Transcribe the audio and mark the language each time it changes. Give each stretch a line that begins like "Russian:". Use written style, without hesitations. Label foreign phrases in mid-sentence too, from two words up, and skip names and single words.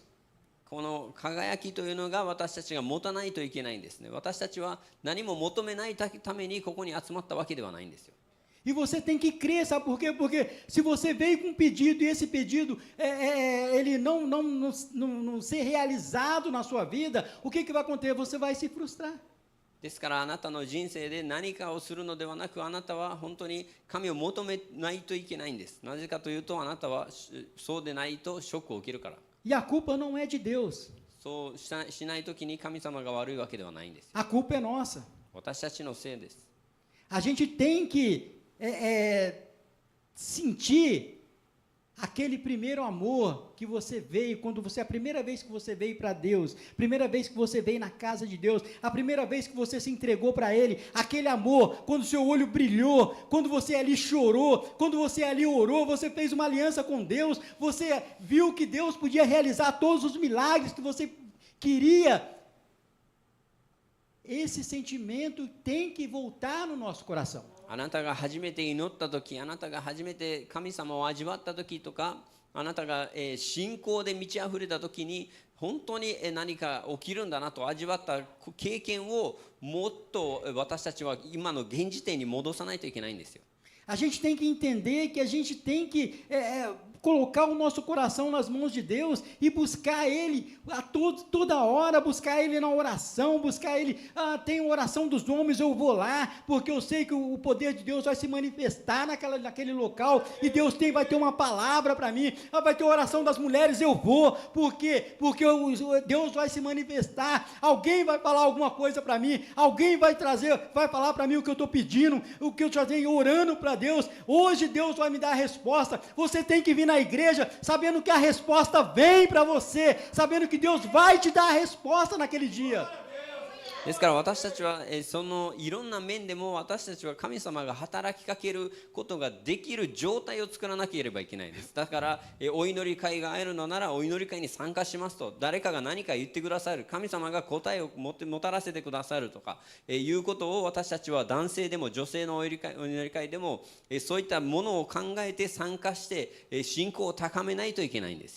Japanese: この輝きというのが私たちが持たないといけないんですね。私たちは何も求めないためにここに集まったわけではないんですよ。
Portuguese: E você tem que crer, sabe por quê? Porque se você veio com um pedido e esse pedido ele não ser realizado na sua vida, o que vai acontecer? Você vai se frustrar.
Japanese: ですからあなたの人生で何かをするのではなく、あなたは本当に神を求めないといけないんです。なぜかというと、あなたはそうでないとショックを受けるから。
Portuguese: E a culpa não é de Deus.
Japanese: そうしないときに神様が悪いわけではないんです。
Portuguese: A culpa é nossa.
Japanese: 私たちのせいです。
Portuguese: A gente tem que sentir aquele primeiro amor que você veio, a primeira vez que você veio para Deus, primeira vez que você veio na casa de Deus, a primeira vez que você se entregou para Ele, aquele amor, quando seu olho brilhou, quando você ali chorou, quando você ali orou, você fez uma aliança com Deus, você viu que Deus podia realizar todos os milagres que você queria. Esse sentimento tem que voltar no nosso coração.
Japanese: あなたが初めて祈ったとき、あなたが初めて神様を味わったときとか、あなたが信仰で満ち溢れたときに、本当に何か起きるんだなと味わった経験をもっと私たちは今の現時点に戻さないといけないんですよ。
Portuguese: A gente tem que entender que a gente tem que colocar o nosso coração nas mãos de Deus e buscar Ele toda hora, buscar Ele na oração, buscar Ele, tem oração dos homens, eu vou lá, porque eu sei que o poder de Deus vai se manifestar naquele local, e Deus vai ter uma palavra para mim, vai ter oração das mulheres, eu vou, porque Deus vai se manifestar, alguém vai falar alguma coisa para mim, alguém vai falar para mim o que eu estou pedindo, o que eu já venho orando para Deus, hoje Deus vai me dar a resposta. Você tem que vir na igreja sabendo que a resposta vem para você, sabendo que Deus vai te dar a resposta naquele dia.
Japanese: ですから私たちはそのいろんな面でも私たちは神様が働きかけることができる状態を作らなければいけないです。だからお祈り会があるのならお祈り会に参加しますと、誰かが何か言ってくださる、神様が答えをもたらせてくださるとかいうことを私たちは男性でも女性のお祈り会でもそういったものを考えて参加して信仰を高めないといけないんですよ。